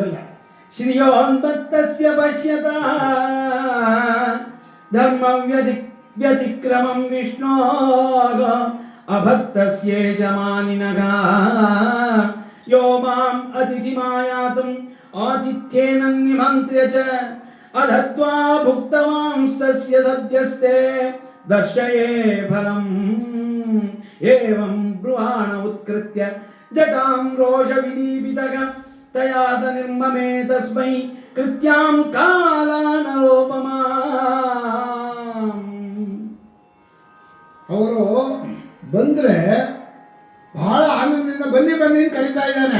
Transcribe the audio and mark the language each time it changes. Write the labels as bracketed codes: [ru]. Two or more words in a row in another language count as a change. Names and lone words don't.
[sa] श्रियोन्मत्तस्य पश्यतः धर्मव्यतिक्रमं विष्णोः अभक्तस्येष मानिनः यो मां अतिथिमायातुं आतिथ्येन निमन्त्र्य च अधत्वा भुक्तवांस्तस्य सद्यस्ते दर्शये फलं एवं ब्रुवाण उत्कृत्य जटां रोष विदीपितः तयात निर्ममे तस्मै कृत्यां कालानलोपमां. [kn] ಅವರು ಬಂದರೆ ಬಹಳ ಆನಂದದಿಂದ ಬನ್ನಿ ಬನ್ನಿ ಅಂತ ಕರೀತಾ ಇದ್ದಾನೆ.